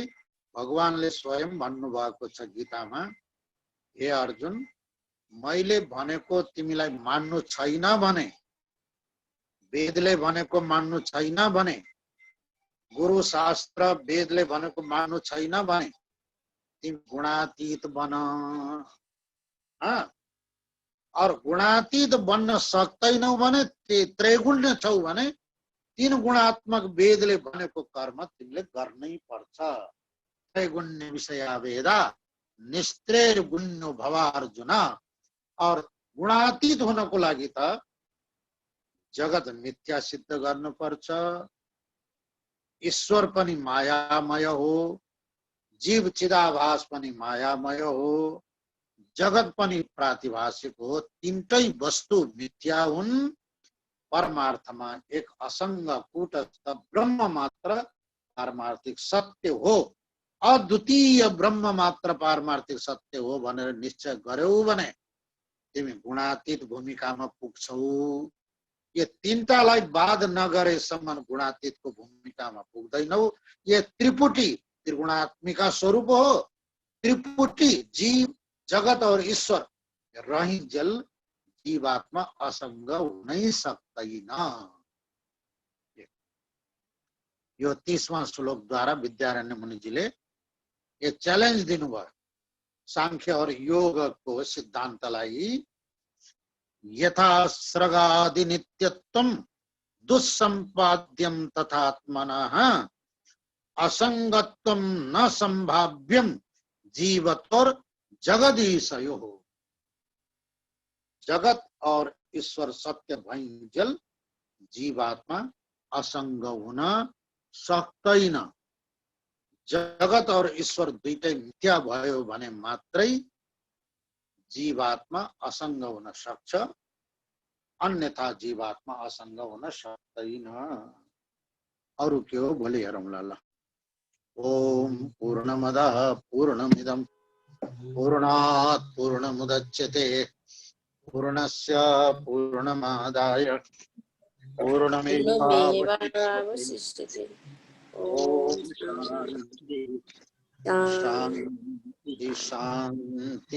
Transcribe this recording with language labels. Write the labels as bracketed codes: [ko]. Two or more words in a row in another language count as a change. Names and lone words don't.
[ne] भगवानले स्वयं भन्नुभएको छ गीतामा, हे अर्जुन मैले भनेको तिमीलाई मान्नु छैन भने, वेदले भनेको मान्नु छैन भने, गुरु शास्त्र वेदले भनेको मान्नु छैन भने तिमी गुणातीत बन। और गुणातीत बन्न सक्दैनौ भने, त्रैगुण्य छौ भने तीन गुणात्मक वेदले भनेको कर्म तिमीले गर्नै पर्छ। [sa] त्रैगुण्य विषया वेदा निस्त्रैर्गुण्यो भव अर्जुन। [ne] और गुणातीत हुनको लागि त जगत मिथ्या सिद्ध गर्नु पर्छ, ईश्वर पनि मायामय हो, जीव चिदाभास पनि मायामय हो, जगत पनि प्रातिभाषिक हो, तीनटै वस्तु मिथ्या हुन्। परमार्थमा एक असंग कूटस्थ ब्रह्म मात्र पारमार्थिक सत्य हो, अद्वितीय ब्रह्म मात्र पारमार्थिक सत्य हो भनेर निश्चय गर्यौ भने तिमी गुणातीत भूमिकामा पुग्छौ। ये तीनटालाई बाध नगरेसम्म गुणातीतको भूमिकामा पुग्दैनौ। ये त्रिपुटी त्रिगुणात्मिका स्वरूप हो। त्रिपुटी जीव, जगत और ईश्वर रहिन्जेल जीवात्मा असंग हुनै सक्दैन। यो 30वां श्लोकद्वारा विद्यारण्य मुनिजीले ये च्यालेन्ज दिनुभयो सांख्य और योगको सिद्धान्तलाई। [sa] यथा स्रगादि नित्यत्वम दुस्सम्पाद्यम तथात्मनः असंगत्वम न संभाव्यम जीवतोर जगदीशयोः। [ne] जगत और ईश्वर सत्य भइन्जेल जीवात्मा असंग हुन सक्दैन। जगत और ईश्वर दुईटै मिथ्या भयो भने मात्रै जीवात्मा असंग हुन सक्छ, अन्यथा जीवात्मा असंग हुन सक्दैन। अरु के हो भोलि हेरौँला ल। [sa] ओम पूर्णमदः पूर्णमिदं पूर्णात् पूर्णमुदच्यते पूर्णस्य पूर्णमादाय पूर्णमेवावशिष्यते। ओम शांति शांति।